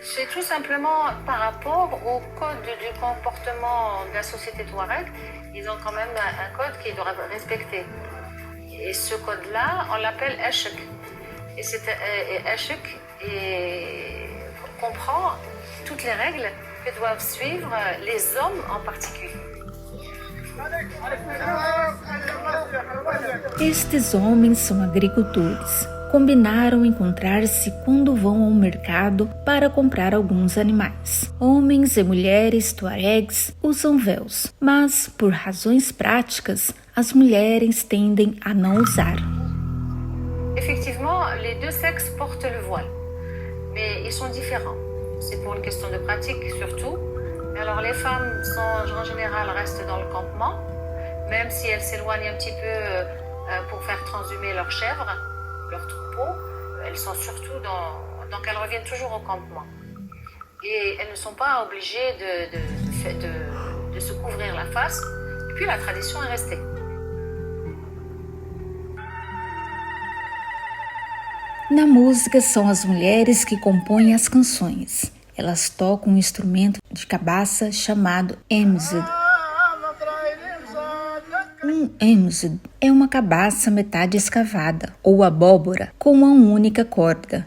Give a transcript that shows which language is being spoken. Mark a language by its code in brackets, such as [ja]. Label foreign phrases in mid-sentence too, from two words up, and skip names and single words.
[fr] C'est tout simplement par rapport au code du comportement de la société Touareg. Ils ont quand même un code qu'ils doivent respecter. Et ce code-là, on l'appelle Ashek. Et Ashek comprend toutes les règles que doivent suivre les hommes en particulier. [pt] Estes homens são agricultores. Combinaram encontrar-se quando vão ao mercado para comprar alguns animais. Homens e mulheres tuaregs usam véus, mas, por razões práticas, as mulheres tendem a não usar. [fr] Effectivement, les deux sexes portent le voile, mais ils sont différents. C'est pour une question de pratique surtout. Alors les femmes en général restent dans le campement, même si elles s'éloignent un petit peu pour faire transhumer leurs chèvres, leurs troupeaux. Elles sont surtout donc elles reviennent toujours au campement. Et elles ne sont pas obligées de se couvrir la face. Et puis la tradition est restée. [pt] Na música são as mulheres que compõem as canções. Elas tocam um instrumento de cabaça chamado emzid. Um emzid é uma cabaça metade escavada, ou abóbora, com uma única corda.